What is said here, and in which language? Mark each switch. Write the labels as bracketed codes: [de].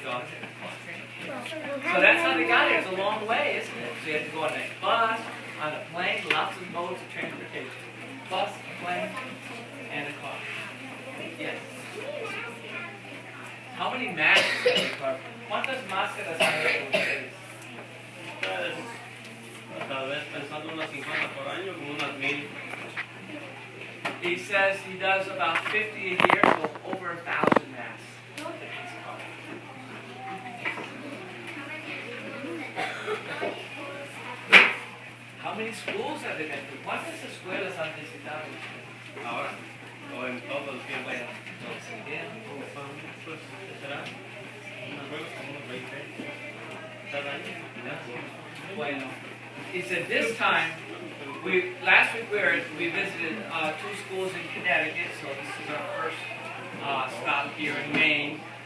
[en] Boston. go- So that's how they got here. It's a long way, isn't it? So you have to go on a bus, on a plane, lots of modes of transportation. Bus, plane, and a car. Yes. How many masks have you carved? [es] ¿Cuántas máscaras han hecho ustedes? Pues, tal vez pensando unas 50 por año, como unas 1000. [en] He says he does about 50 a year, so over 1,000 masks. that he's carved. How many schools have they been to? [es] ¿Cuántas escuelas han visitado ustedes? Ahora, o en todo el tiempo. Bueno, entonces, bien. Pues, ¿qué será? Unas buenas como unos 20 cada año. Bueno, [en] he said this time, last week we visited 2 schools in Connecticut, so this is our first stop here in Maine.